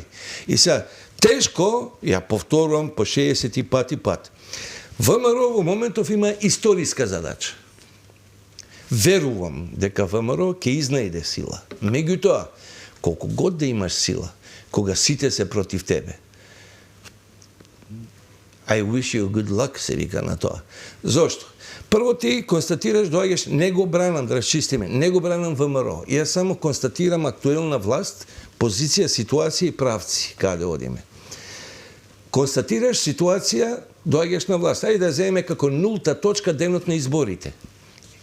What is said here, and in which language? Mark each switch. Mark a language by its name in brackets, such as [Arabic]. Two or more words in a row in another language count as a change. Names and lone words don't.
[Macedonian] И сега, тешко, ја повторувам по 60 пат. ВМРО во моментов има историска задача. Верувам дека ВМРО ќе изнајде сила. Меѓутоа, колку год да имаш сила, кога сите се против тебе, [English] I wish you good luck, [Macedonian] се вика на тоа. Зошто? Прво ти констатираш, доаѓаш, не го бранам, да расчистиме, не го бранам ВМРО. Јас само констатирам актуелна власт, позиција, ситуација и правци, каде одиме. Констатираш ситуација, доаѓаш на власт. Ајде да земеме како нулта точка денот на изборите.